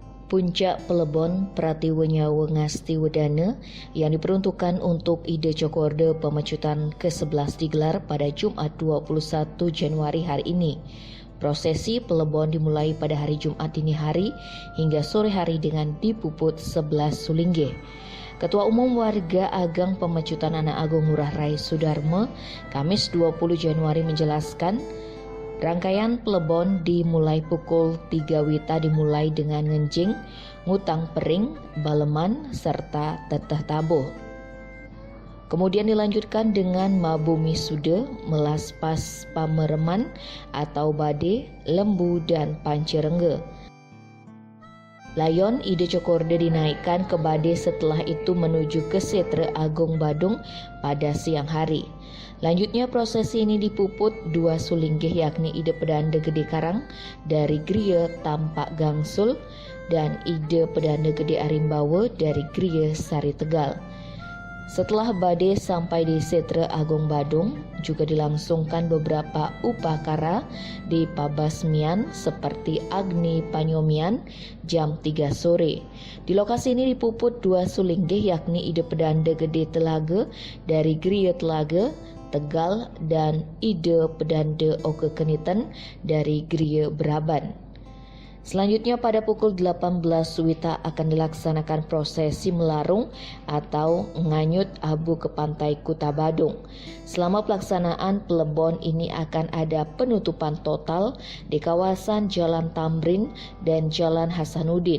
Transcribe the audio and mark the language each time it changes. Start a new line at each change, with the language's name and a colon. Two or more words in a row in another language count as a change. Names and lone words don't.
Indonesian: Puncak Pelebon Pratiwenyawa Ngasti Wedana yang diperuntukkan untuk Ide Cokorda Pemecutan ke-11 digelar pada Jumat 21 Januari hari ini. Prosesi Pelebon dimulai pada hari Jumat dini hari hingga sore hari dengan dipuput 11 sulinggih. Ketua Umum Warga Agang Pemecutan Anak Agung Ngurah Rai Sudarma Kamis 20 Januari menjelaskan, rangkaian Pelebon dimulai pukul 3 WITA dimulai dengan ngenjing, ngutang pering, baleman, serta teteh tabuh. Kemudian dilanjutkan dengan mabumi sude, melas pas pamereman atau bade, lembu, dan pancerengge. Layon Ide Cokorda dinaikkan ke bade, setelah itu menuju ke Setre Agung Badung pada siang hari. Lanjutnya prosesi ini dipuput 2 sulinggih yakni Ide Pedanda Gede Karang dari Griya Tampak Gangsul dan Ide Pedanda Gede Arimbawa dari Griya Sari Tegal. Setelah bade sampai di Setre Agung Badung, juga dilangsungkan beberapa upacara di pabasmian seperti Agni Panyomian jam 3 sore. Di lokasi ini dipuput 2 sulinggih yakni Ide Pedanda Gede Telaga dari Griya Telaga, Tegal, dan Ide Pedanda Oke Keniten dari Griya Braban. Selanjutnya pada pukul 18 WITA akan dilaksanakan prosesi melarung atau nganyut abu ke pantai Kuta Badung. Selama pelaksanaan Pelebon ini akan ada penutupan total di kawasan Jalan Tamrin dan Jalan Hasanuddin.